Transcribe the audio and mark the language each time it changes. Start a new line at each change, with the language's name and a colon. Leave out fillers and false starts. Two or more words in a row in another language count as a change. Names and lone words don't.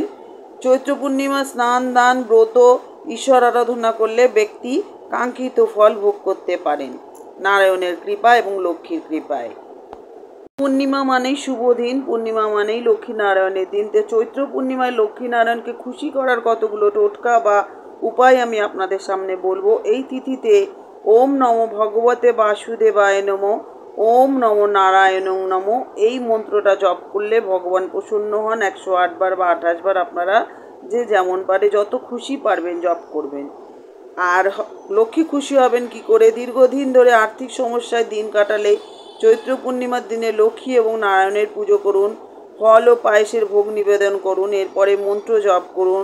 Bangla: চৈত্র পূর্ণিমা স্নান দান ব্রত ঈশ্বর আরাধনা করলে ব্যক্তি কাঙ্ক্ষিত ফল ভোগ করতে পারেন নারায়ণের কৃপা এবং লক্ষ্মীর কৃপায়। পূর্ণিমা মানেই শুভ দিন, পূর্ণিমা মানেই লক্ষ্মীনারায়ণের দিন। তো চৈত্র পূর্ণিমায় লক্ষ্মীনারায়ণকে খুশি করার কতগুলো টোটকা বা উপায় আমি আপনাদের সামনে বলবো। এই তিথিতে
Sanskrit: ওম নমো ভগবতে বাসুদেবায় নমো, ওম নমো নারায়ণং নমো,
Bangla: এই মন্ত্রটা জপ করলে ভগবান প্রসন্ন হন। 108 বার বা 28 বার আপনারা যে যেমন পারে যত খুশি পারবেন জপ করবেন। আর লক্ষ্মী খুশি হবেন কি করে? দীর্ঘদিন ধরে আর্থিক সমস্যায় দিন কাটালে চৈত্র পূর্ণিমার দিনে লক্ষ্মী এবং নারায়ণের পুজো করুন, ফল ও পায়েসের ভোগ নিবেদন করুন, এরপরে মন্ত্র জপ করুন।